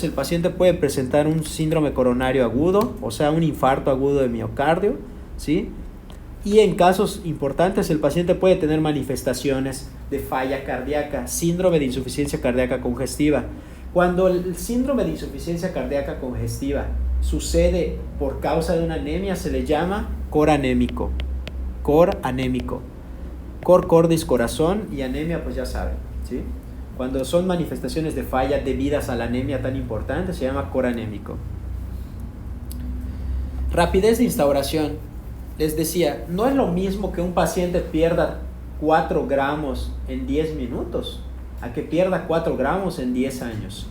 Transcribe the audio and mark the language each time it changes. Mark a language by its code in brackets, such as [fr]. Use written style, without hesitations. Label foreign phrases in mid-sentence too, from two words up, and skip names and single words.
[es] El paciente puede presentar un síndrome coronario agudo, o sea, un infarto agudo de miocardio, ¿sí? Y en casos importantes el paciente puede tener manifestaciones de falla cardíaca, síndrome de insuficiencia cardíaca congestiva. Cuando el síndrome de insuficiencia cardíaca congestiva sucede por causa de una anemia, se le llama cor anémico. Cor anémico. Cor cordis, corazón, y anemia, pues ya saben, ¿sí? Cuando son manifestaciones de falla debidas a la anemia tan importante, se llama cor anémico. Rapidez de instauración. Les decía, no es lo mismo que un paciente pierda 4 gramos en 10 minutos a que pierda 4 gramos en 10 años.